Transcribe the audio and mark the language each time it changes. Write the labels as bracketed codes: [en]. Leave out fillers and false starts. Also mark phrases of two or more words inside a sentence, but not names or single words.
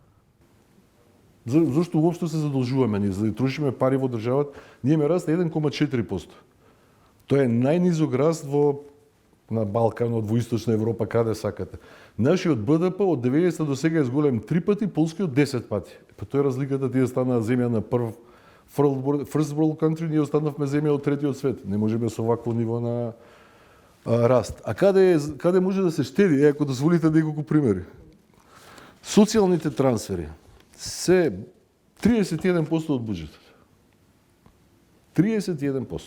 [mk] Зошто уопшто се задолжуваме ние, за да трошиме пари во државата? Ние имаме раст 1,4%. Тоа е најнизок раст на Балканот, во Источна Европа, каде сакате. Нашиот БДП од 90 до сега е зголем 3 пати, полскиот 10 пати. Па тоа е разликата, тие станаа земја на [en] first world country, [mk] ние останавме земја од третиот свет. Не можеме со вакво ниво на раст. А каде може да се штеди? Ако дозволите неколку примери. Социјалните трансфери се 31% од буџетот. 31%.